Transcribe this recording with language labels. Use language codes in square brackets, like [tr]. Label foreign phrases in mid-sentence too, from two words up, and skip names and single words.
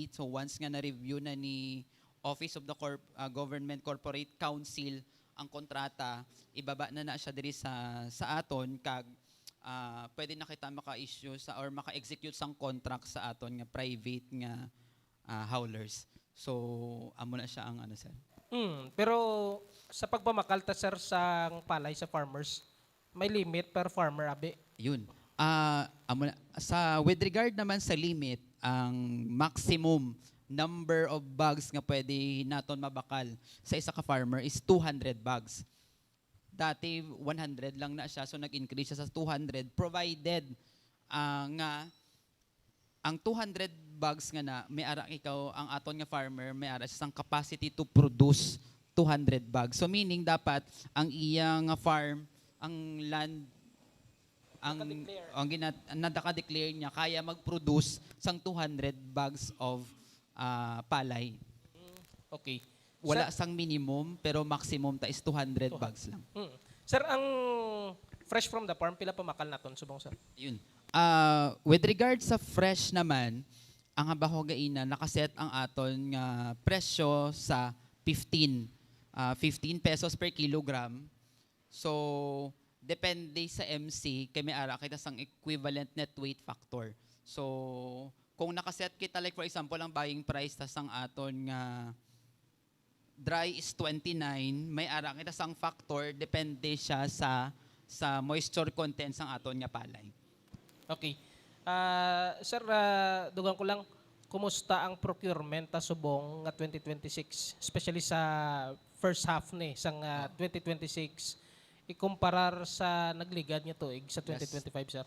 [hil] So once nga na-review na ni Office of the Government Corporate Council ang kontrata, ibaba na siya diri sa aton kag pwede na kita maka-issue or maka-execute sang contract sa aton nga private nga haulers. So amo na siya ang sir. Pero sa pagpamakalta sir sang palay sa farmers, may limit per farmer abi. Yun. [en] With regard [hil] naman sa limit, ang [en] maximum number of bags [hil] nga pwede naton mabakal sa isa ka farmer is 200 bags. Dati 100 lang na siya, so nag-increase siya sa 200 provided nga ang 200 bags nga na may ara ikaw ang aton nga farmer may ara siyang [en] capacity to produce [hil] 200 bags. So meaning dapat ang iyang farm, ang land ang nadaka-declare niya kaya mag-produce sang 200 bags of palay. Okay. Wala sang minimum pero maximum ta is 200 bags lang. Sir, ang fresh from the farm, pila pamakal naton subong sir? Yun. [en] With regard [hil] sa fresh naman, ang habahogaina nakaset ang aton nga presyo sa 15 pesos [en] per kilogram. [hil] So depende sa MC kay may ara kita sang [en] equivalent net weight factor. [hil] So kung nakaset kita [en] like for example [hil] ang [en] buying price [hil] tas ang aton nga dry is 29, may ara kita sang factor depende siya sa [en] moisture content [hil] sang aton nga palay. Okay. Sir, dugang ko lang, kumusta ang procurement ta subong nga 2026, especially sa [en] first half [hil] ni sang 2026 ikumparar sa nagligad nga tuig sa 2025, sir?